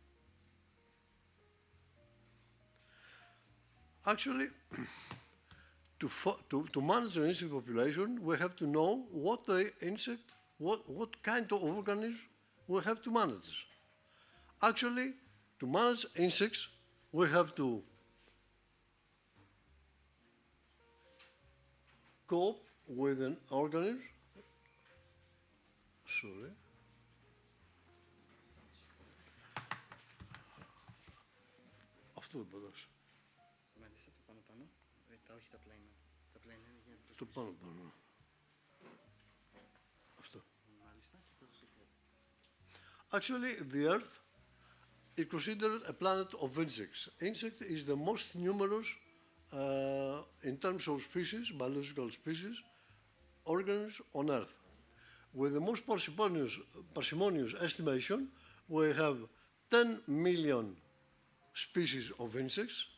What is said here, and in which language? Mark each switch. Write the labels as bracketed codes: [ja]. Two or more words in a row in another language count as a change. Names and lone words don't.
[en] Actually, to manage an insect population, we have to know what the insect, what kind of organism we have to manage. Actually, to manage insects, we have to cope with an organism. Sorry. [el] Αυτό δεν πατάς. Μάλιστα, το πάνω-πάνω. Όχι τα πλένα. Τα πλένα είναι για να Το πάνω-πάνω. Αυτό. Μάλιστα, και το secret. [en] Actually, the Earth is considered a planet of insects. Insect is the most numerous in terms of species, biological species, organisms on Earth. With the most parsimonious estimation, we have 10 million species of insects.